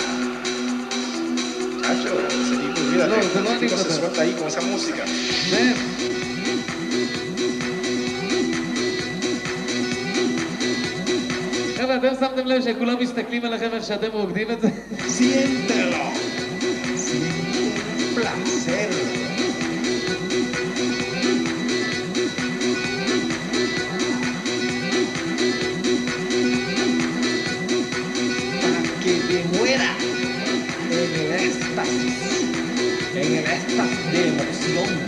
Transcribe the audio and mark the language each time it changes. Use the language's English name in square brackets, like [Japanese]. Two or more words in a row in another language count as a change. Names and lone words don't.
[Spanish] Chacho, ese tipo, olvídate, ese tipo se suelta ahí con esa música. [Hebrew] חבר'ה, אתם שמתם לב שכולם מסתכלים עליכם איך שאתם רוקדים את זה? [Spanish] Siéntelo. Siente placer. Para que te muera en el éxtasis de emoción.